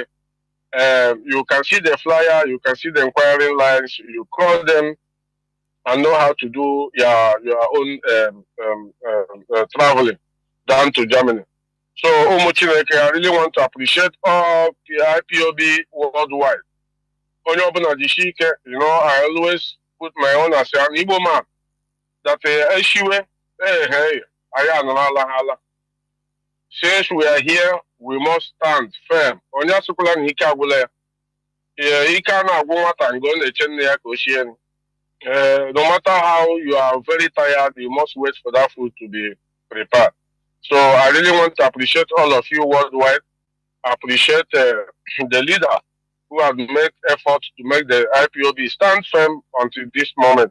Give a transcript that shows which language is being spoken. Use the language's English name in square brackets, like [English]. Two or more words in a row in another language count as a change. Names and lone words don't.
[English] You can see the flyer, you can see the inquiry lines, you call them and know how to do your own traveling down to Germany. So, Umuchineke, I really want to appreciate all the IPOB worldwide. [Igbo] Onye ọbụla jisie ike, [English] you know, I always put my own as an Igbo man that Eshiwe, hey, I am since we are here, we must stand firm. [Igbo] Onye asụkwala na ike agwụla ya. Ike a na-agwụ nwata ngo na-eche nne ya ka o shie nri. [English] No matter how you are very tired, you must wait for that food to be prepared. So I really want to appreciate all of you worldwide. Appreciate the leader who have made efforts to make the IPOB stand firm until this moment.